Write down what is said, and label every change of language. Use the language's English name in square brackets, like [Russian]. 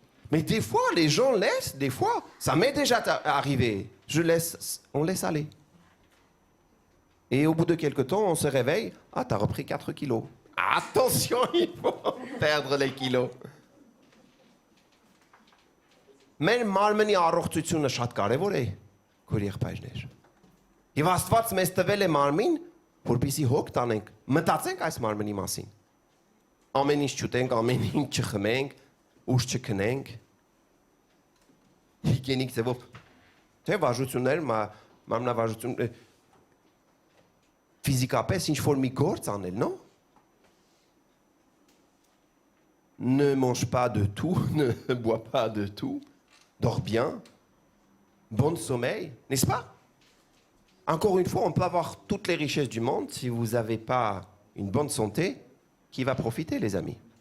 [French] Mais des fois, les gens laissent, des fois, ça m'est déjà arrivé. On laisse aller. Et au bout de quelques temps, on se réveille. Ah, t'as repris 4 kilos. Attention, il faut perdre les kilos. [Armenian] Մեր մարմնի առողջությունը շատ կարևոր է, քույր եղբայրներ։ Եվ Աստված մեզ տվել է մարմին, որպեսզի հոգ տանենք, մտածենք այս մարմնի մասին։ Ամեն ինչ չուտենք, ամեն ինչ չխմենք, ուշ չքնենք։ Հիգիենիկ ձևով, թե վարժություններ, մարմնավարժություն, ֆիզիկապես ինչ-որ մի գործ անել, non? [French] Ne mange pas de tout, ne bois pas de tout. Dors bien, bon sommeil, n'est-ce pas? Encore une fois, on peut avoir toutes les richesses du monde. Si vous n'avez pas une bonne santé, qui va profiter, les amis?